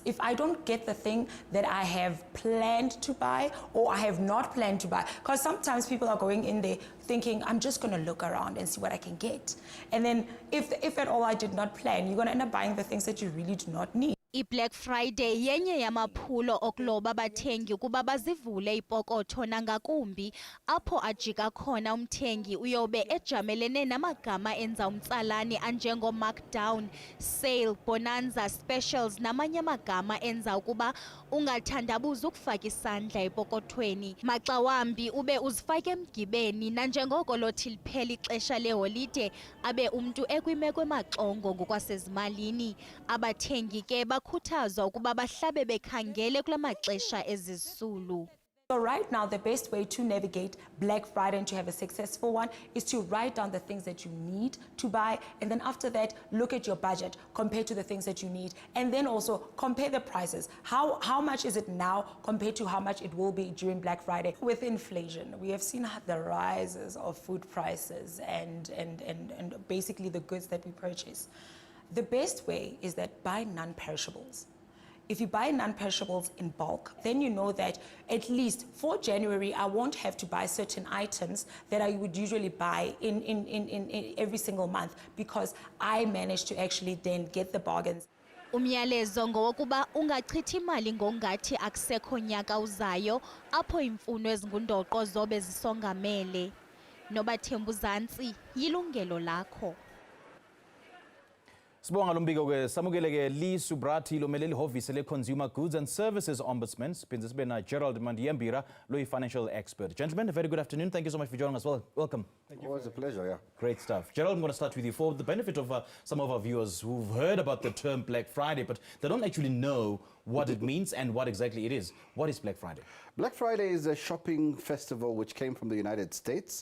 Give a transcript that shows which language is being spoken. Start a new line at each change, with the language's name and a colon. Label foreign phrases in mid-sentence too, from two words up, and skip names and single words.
English: If I don't get the thing that I have planned to buy or I have not planned to buy, because sometimes people are going in there thinking I'm just going to look around and see what I can get, and then if at all I did not plan, you're going to end up buying the things that you really do not need.
Xhosa: I-Black Friday yenye yamaphulo okuloba abathengi kuba bazivule ipokotho nangakumbi apho ajika khona umthengi uyobe ejamelene namagama enza umtsalane anjengo-
English: markdown, sale, bonanza, specials
Xhosa: namanye amagama enza ukuba ungathandabuza ukufaka isandla epokothweni. Maxa wambi ube uzifake emgibeni nanjengoko lothi liphela ixesha leholide abe umntu ekwimeko emaxongo ngokwasezimalini. Abathengi ke bakhuthazwa ukuba bahlabe bekhangele kula maxesha ezisulu.
English: So right now, the best way to navigate Black Friday and to have a successful one is to write down the things that you need to buy. And then after that, look at your budget, compare to the things that you need. And then also compare the prices. How much is it now compared to how much it will be during Black Friday? With inflation, we have seen the rises of food prices and basically the goods that we purchase. The best way is that buy non-perishables. If you buy non-perishables in bulk, then you know that at least for January, I won't have to buy certain items that I would usually buy in every single month because I managed to actually then get the bargains.
Xhosa: Umyalezo ngowokuba ungachithi imali ngongathi akusekho nyaka uzayo apho imfuno ezingundoqo zobe zisongamele. Nobathembu Zansi, Yilungelo Lakho. Sibonga lo mbiko ke samukele ke Lee Soobrathi lo meleli ihhovisi le Consumer Goods and Services Ombudsman siphinde sibe na Gerald Mwandiambira lo
English: financial expert. Gentlemen, a very good afternoon. Thank you so much for joining us. Welcome. Thank you. Always a pleasure, yeah. Great stuff. Gerald, I'm going to start with you for the benefit of some of our viewers who've heard about the term Black Friday, but they don't actually know what it means and what exactly it is. What is Black Friday? Black Friday is a shopping festival which came from the United States.